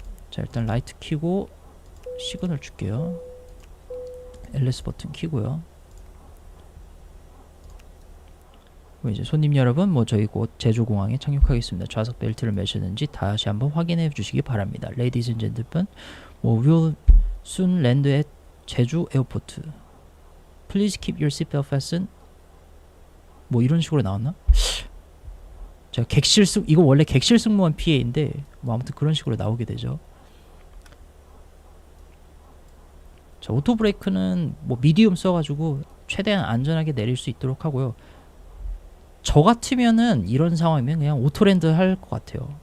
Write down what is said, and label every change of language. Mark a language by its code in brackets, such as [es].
[ko] 자, 일단 라이트 켜고 시그널 줄게요. LS 버튼 켜고요. 그럼 이제 손님 여러분, 뭐 저희 곧 제주공항에 착륙하겠습니다. 좌석 벨트를 매셨는지 다시 한번 확인해 주시기 바랍니다. [en] Ladies and gentlemen, we'll soon land at 제주 에어포트. Please keep your seatbelt fastened. [ko] 뭐 이런 식으로 나왔나? 자, 객실승 이거 원래 객실승무원 PA인데 뭐 아무튼 그런 식으로 나오게 되죠. 자, 오토 브레이크는 뭐 미디움 써가지고 최대한 안전하게 내릴 수 있도록 하고요. 저 같으면은 이런 상황이면 그냥 오토랜드 할 것 같아요.